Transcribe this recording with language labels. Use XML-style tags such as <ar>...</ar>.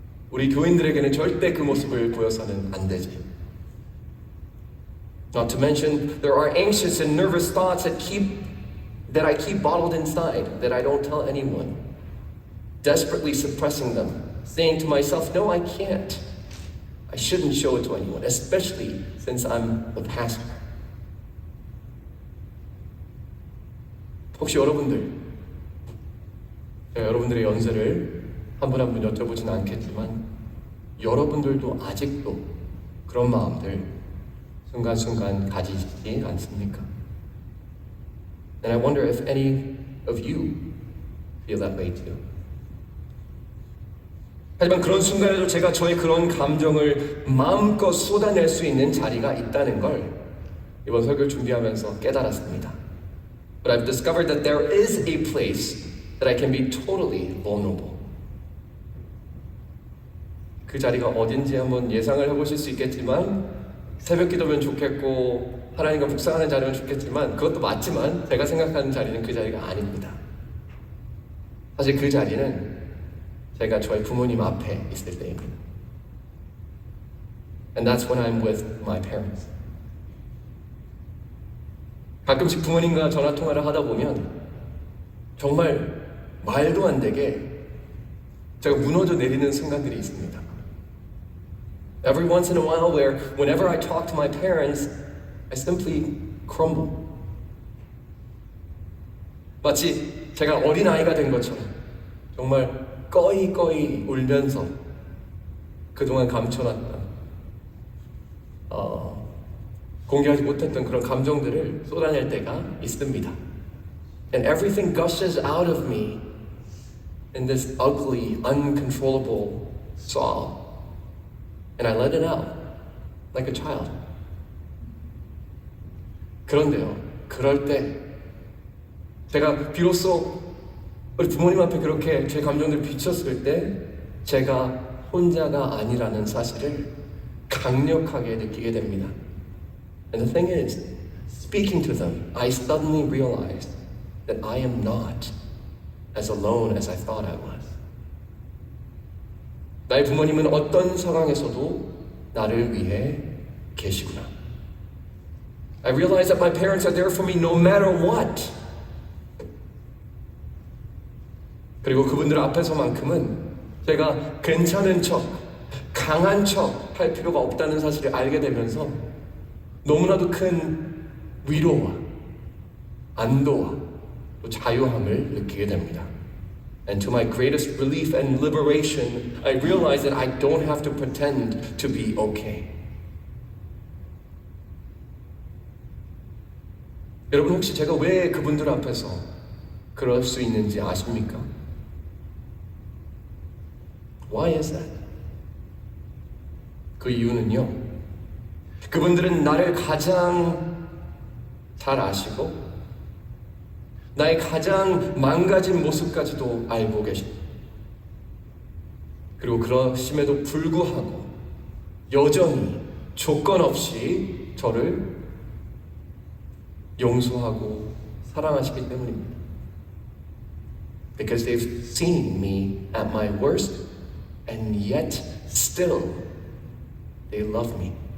<ko>우리 교인들에게는 절대 그 모습을 보여서는 안 되지.</ko> <en>Not to mention, there are anxious and nervous thoughts that keep that I keep bottled inside, that I don't tell anyone, desperately suppressing them, saying to myself, no, I can't. I shouldn't show it to anyone, especially since I'm the pastor.</en> <ko>혹시 여러분들, 제가 여러분들의 연세를 한 분 한 분 여쭤보진 않겠지만 여러분들도 아직도 그런 마음들 순간순간 가지지 않습니까?</ko> <en>And I wonder if any of you feel that way too.</en> <ko>하지만 그런 순간에도 제가 저의 그런 감정을 마음껏 쏟아낼 수 있는 자리가 있다는 걸 이번 설교를 준비하면서 깨달았습니다.</ko> <en>But I've discovered that there is a place that I can be totally vulnerable.</en> <ko>그 자리가 어딘지 한번 예상을 해보실 수 있겠지만 새벽 기도면 좋겠고 하나님과 묵상하는 자리면 좋겠지만 그것도 맞지만 제가 생각하는 자리는 그 자리가 아닙니다. 사실 그 자리는 제가 저희 부모님 앞에 있을 때입니다.</ko> <en>And that's when I'm with my parents.</en> <ko>가끔씩 부모님과 전화통화를 하다 보면 정말 말도 안 되게 제가 무너져 내리는 순간들이 있습니다.</ko> <en>Every once in a while whenever I talk to my parents, I simply crumble.</en> <ko>마치 제가 어린아이가 된 것처럼 정말 꺼이 울면서 그동안 감춰놨던 공개하지 못했던 그런 감정들을 쏟아낼 때가 있습니다.</ko> <en>And everything gushes out of me in this ugly, uncontrollable sob. And I let it out like a child.</en> <ko>그런데요, 그럴 때 제가 비로소 우리 부모님 앞에 그렇게 제 감정들을 비쳤을 때 제가 혼자가 아니라는 사실을 강력하게 느끼게 됩니다.</ko> <en>And the thing is, speaking to them, I suddenly realized that I am not as alone as I thought I was.</en> <ko>나의 부모님은 어떤 상황에서도 나를 위해 계시구나.</ko> <en>I realize that my parents are there for me no matter what.</en> <ko>그리고 그분들 앞에서만큼은 제가 괜찮은 척, 강한 척 할 필요가 없다는 사실을 알게 되면서 너무나도 큰 위로와 안도와 또 자유함을 느끼게 됩니다.</ko> <en>And to my greatest relief and liberation, I realize that I don't have to pretend to be okay.</en> <ko>여러분 혹시 제가 왜 그분들 앞에서 그럴 수 있는지 아십니까?</ko> <en>Why is that?</en> <ko>그 이유는요, 그분들은 나를 가장 잘 아시고 나의 가장 망가진 모습까지도 알고 계십니다. 그리고 그러심에도 불구하고 여전히 조건 없이 저를 용서하고 사랑하시기 때문입니다.</ko> <en>Because they've seen me at my worst and yet still they love me.</en>